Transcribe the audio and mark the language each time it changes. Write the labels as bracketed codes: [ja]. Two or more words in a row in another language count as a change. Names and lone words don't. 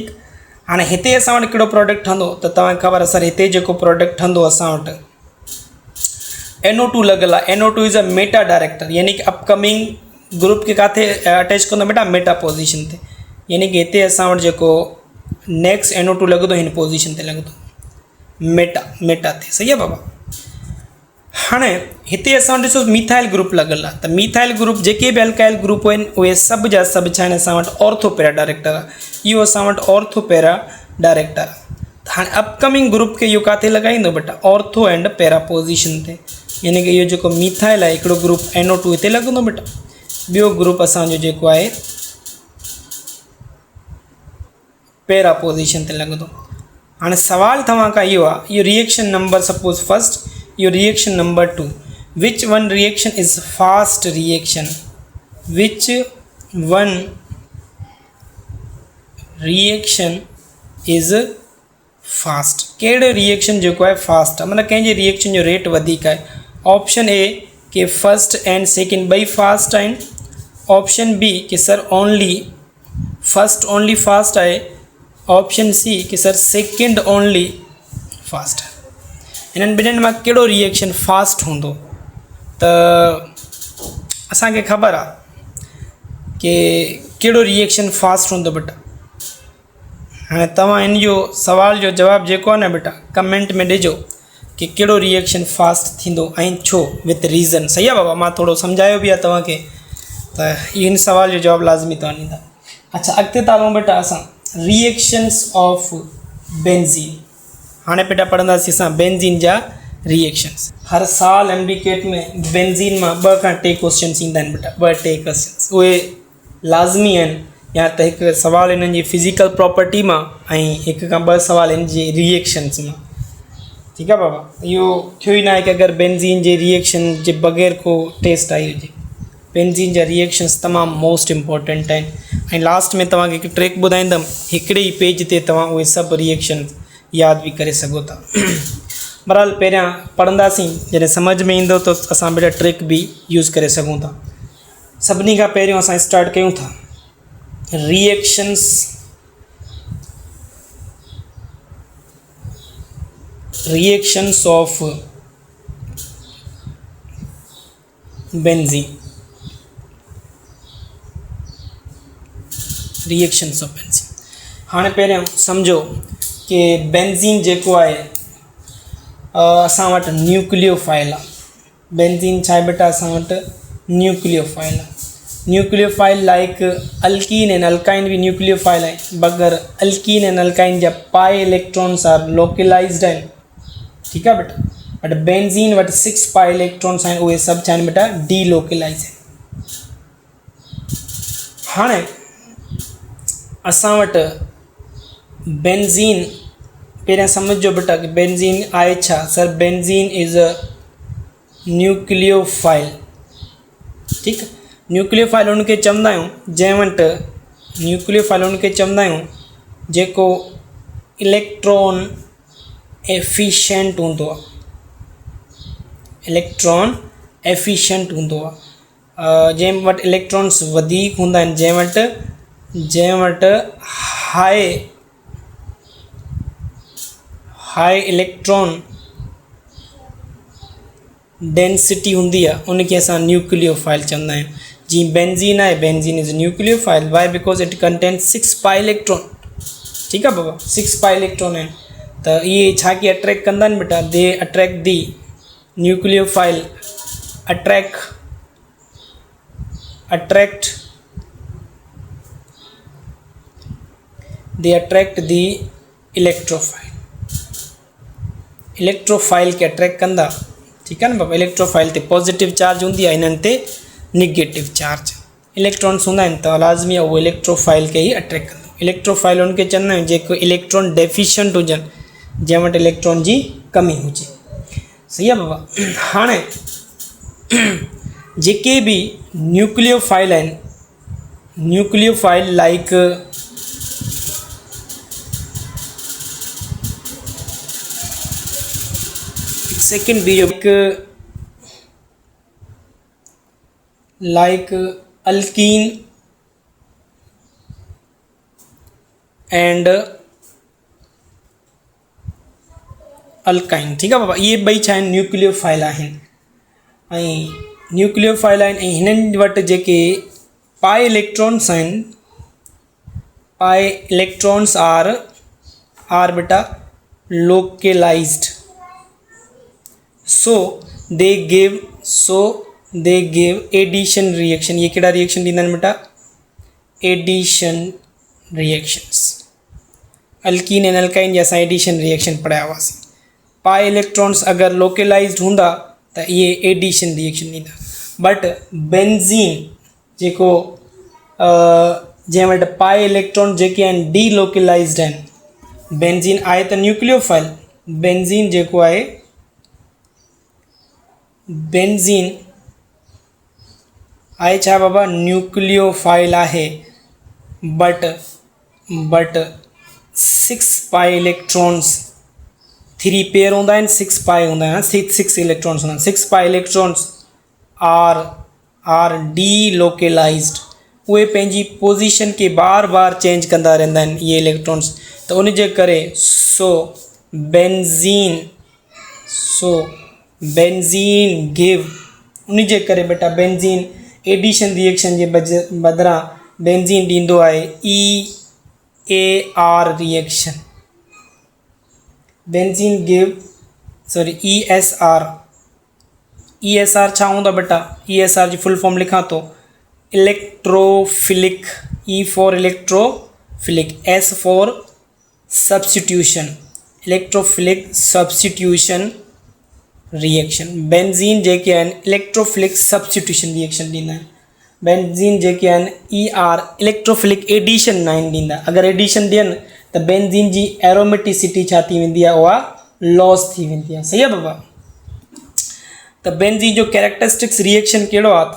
[sd] हाँ हिते असां वटि कहिड़ो प्रोडक्ट ठहंदो त तव्हांखे ख़बर आहे सर, हिते जेको प्रोडक्ट ठहंदो असां वटि NO2 लॻल आहे। [en] NO2 is a meta director, [sd] यानी कि [en] upcoming group [sd] के काथे अटैच कंदो बेटा [en] meta position [sd] ते, यानी कि हिते असां वटि जेको नेक्स्ट NO2 लॻंदो हिन पोजीशन ते लॻंदो मेटा ते, सही आहे बाबा। हाणे हिते असां वटि ॾिसो [en] methyl group [sd] लॻल आहे, त [en] methyl group [sd] जेके बि [en] alkyl group [sd] आहिनि उहे सभु जा सभु छा आहिनि असां वटि [en] orthopara director [sd] आहे। इहो असां वटि [en] orthopara director [sd] आहे। हाणे [en] upcoming group [sd] खे इहो किथे लॻाईंदो बेटा [en] ortho and para position [sd] ते, यानी कि इहो जेको मीथाइल आहे हिकिड़ो ग्रुप NO2 हिते लॻंदो बेटा, ॿियो ग्रुप असांजो जेको आहे [en] para position [sd] ते लॻंदो। हाणे सवाल तव्हां खां इहो आहे, इहो [en] reaction number suppose first, इहो reaction number 2, which one reaction is fast reaction, which one reaction is fast, [sd] कहिड़ो रिएक्शन जेको आहे फास्ट आहे, मतलब कंहिंजे रिएक्शन जो रेट वधीक आहे। [en] option A [sd] कि [en] first and second [sd] ॿई फास्ट आहिनि, [en] option B [sd] कि [en] sir only first only fast [sd] आहे, [en] option C [sd] कि [en] sir second only fast [sd] आहे। इन्हनि ॿिन्हिनि मां कहिड़ो रिएक्शन फास्ट हूंदो, त असांखे ख़बर आहे कि कहिड़ो रिएक्शन फास्ट हूंदो बेटा। हाँ तव्हां इन जो सवाल जो जवाब जेको आहे न बेटा कमेंट में ॾिजो कि कहिड़ो रिएक्शन फास्ट थींदो ऐं छो, [en] with reason, [sd] सही आहे बाबा। मां थोरो सम्झायो बि आहे तव्हांखे, त इन सवाल जो जवाब लाज़मी तव्हां ॾींदा। अच्छा अॻिते था हलूं बेटा असां [en] reactions of benzene. [sd] हाणे बेटा पढ़ंदासीं असां बेंजीन जा रिएक्शन्स। हर साल MBCAT में बेंजीन मां 2 खां 3 क्वेश्चन्स ईंदा आहिनि बेटा, 2-3 क्वेश्चन्स उहे लाज़मी आहिनि, या त हिकु सवाल इन्हनि जी [en] physical property [sd] मां ऐं 1 खां 2 सवाल इन जी रिएक्शन्स मां। [hi] ठीक है [sd] बाबा, यो थियो ही ना है कि अगर बेंजीन जे रिएक्शन जे बगैर को टेस्ट आई हुजे। बेंजीन जा रिएक्शंस तमाम [en] most important [sd] हैं। लास्ट में तव्हांखे हिकु ट्रिक ॿुधाईंदुमि, हिकिड़े ही पेज ते तव्हां उहे सभु रिएक्शन यादि भी करे सघो था। बहरहाल पहिरियां पढ़ंदासीं, जॾहिं सम्झ में ईंदो त असां बेटा ट्रिक भी यूज़ करे सघूं था। सभिनी खां पहिरियों असां स्टार्ट कयूं था [en] reactions of benzene. reactions of benzene. [sd] हाँ पहिरियों समझो कि बेंजीन जेको आहे असां वटि न्यूक्लियोफाइल आहे। बेंजीन छा आहे बेटा, असां वटि न्यूक्लियोफाइल आहे। [en] nucleophile like alkene and alkyne [sd] भी न्यूक्लियोफाइल आहे, मगर [en] alkene and alkyne [sd] जा [en] pi electrons are localized [sd] आहिनि। ठीकु आहे बेटा, बट बेंजीन वटि 6 [en] pi electrons [sd] आहिनि, उहे सभु छा आहिनि बेटा, [en] de localize [sd] आहिनि। हाणे असां वटि बेंजीन पहिरियां सम्झो बेटा कि बेंजीन आहे छा। [en] sir benzene is a nucleophile. [sd] ठीकु आहे, न्यूक्लियोफाइल उनखे चवंदा आहियूं जंहिं वटि न्यूक्लियोफाइल उनखे चवंदा आहियूं जेको [en] electron efficient [sd] हूंदो आहे। [en] electron efficient [sd] हूंदो आहे, जंहिं वटि इलेक्ट्रॉन्स वधीक हूंदा आहिनि, जंहिं वटि [en] high electron density [sd] हूंदी आहे, उनखे असां न्यूक्लियोफाइल चवंदा आहियूं। जीअं बेंजीन आहे, [en] benzene is nucleophile. why? because it contains 6 pi electron. [sd] ठीकु आहे बाबा, 6 [en] pi electron [sd] आहिनि, त इहे छा की अट्रैक्ट कंदा आहिनि बेटा, [en] they attract the nucleophile attract the electrophile [sd] के अट्रैक्ट कंदा। ठीकु आहे न बाबा, इलेक्ट्रोफाइल ते [en] positive charge [sd] हूंदी आहे, हिननि ते [en] negative charge electrons [sd] हूंदा आहिनि, त लाज़मी आहे उहो इलेक्ट्रोफाइल खे ई अट्रैक्ट कंदो। इलेक्ट्रोफाइल उनखे चवंदा आहियूं जेको [en] electron deficient [sd] हुजनि, जंहिं वटि इलेक्ट्रॉन जी कमी हुजे। सही आहे बाबा। हाणे जेके भी [en] न्यूक्लियोफाइल आहिनि, nucleophile like second video like alkene and alkyne. [sd] ठीकु आहे बाबा, इहे ॿई छा आहिनि, न्यूक्लियोफाइल आहिनि। ऐं न्यूक्लियोफाइल आहिनि, ऐं हिननि वटि जेके [en] pi electrons [sd] आहिनि, [en] pi electrons are [sd] बेटा लोकलाइज्ड। [en] so they give addition reaction. [sd] ये कहिड़ा रिएक्शन ॾींदा आहिनि बेटा, [en] addition reactions. alkene and alkyne [sd] जा असां [en] addition reaction [sd] पढ़िया हुआसीं। [en] pi electrons [sd] अगर लोकलाइज्ड हूंदा त ये [en] addition reaction [sd] ॾींदा। बट बेंजीन जेको जंहिं वटि [en] pi electron [sd] जेके आहिनि [en] de localized [sd] आहिनि, बेंजीन आहे त न्यूक्लियोफाइल, बेंजीन जेको आहे, बेंजीन आहे छा बाबा, न्यूक्लियोफाइल आहे, बट 6 [en] pi electrons, [sd] 3 पेयर हूंदा आहिनि, 6 पाई हूंदा आहिनि, 6 इलेक्ट्रॉन्स हूंदा आहिनि। [en] 6 pi electrons are de localized. [sd] उहे पंहिंजी पोजीशन खे बार बार चेंज कंदा रहंदा आहिनि इहे इलेक्ट्रॉन्स, त उन जे करे बेंजीन गिव, उन जे करे बेटा बेंजीन [en] addition reaction [sd] जे बदिरां बेंजीन ॾींदो आहे EAR रिएक्शन। [en] Benzene give ESR [sd] छा हूंदो बेटा, [en] ESR जी full form [sd] लिखां तो, [en] electrophilic, E for electrophilic, S for substitution, electrophilic substitution reaction. [sd] बेंजीन जेके आहिनि [en] electrophilic substitution reaction [sd] ॾींदा आहिनि। बेंजीन जेके आहिनि ER [en] electrophilic addition [sd] 9 ॾींदा। अगरि एडिशन ॾियनि त बेंजीन जी एरोमेटिसिटी छा थी वेंदी आहे, उहा लॉस थी वेंदी आहे। सही आहे बाबा। त बेंजीन जो [en] characteristics reaction [sd] कहिड़ो आहे?